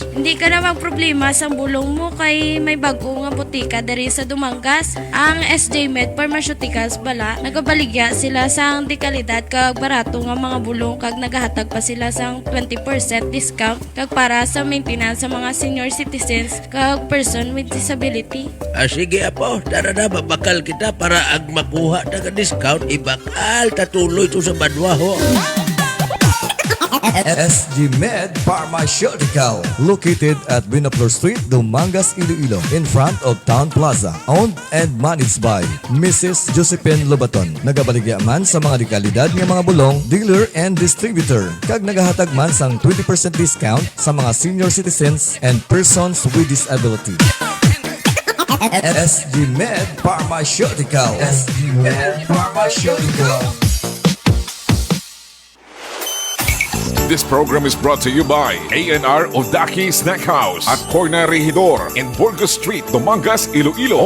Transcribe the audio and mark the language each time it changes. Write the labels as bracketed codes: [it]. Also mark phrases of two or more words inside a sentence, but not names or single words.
[hil] Hindi ka na magproblema sa bulong mo kay may bago nga butika diri sa Dumangas. Ang SJ Med Pharmaceuticals bala, nagabaligya sila sang dekalidad kag barato nga mga bulong kag nagahatag pa sila sang 20% discount kag para sa maintenance sa mga senior citizens kag [en] person with disability. [hil] Sige apo, tara na babakal kita para ag makuha na ka discount. Ibakal, tatuloy ito sa Banwa ho. [en] SG Med Pharmaceutical, located at Binapur Street, Dumangas, Iloilo, in front of Town Plaza. Owned and managed by Mrs. Josephine Lobaton. [hil] Nagabaligya man sa mga dekalidad ng mga bulong, [en] dealer and distributor. [hil] Kag nagahatag man sang 20% discount sa mga senior citizens and [en] persons with disability. SG Med Pharmaceutical. SG Med Pharmaceutical. This program is brought to you by ANR Odaki Snack House at Corner Regidor in Burgos Street, Dumangas, Iloilo.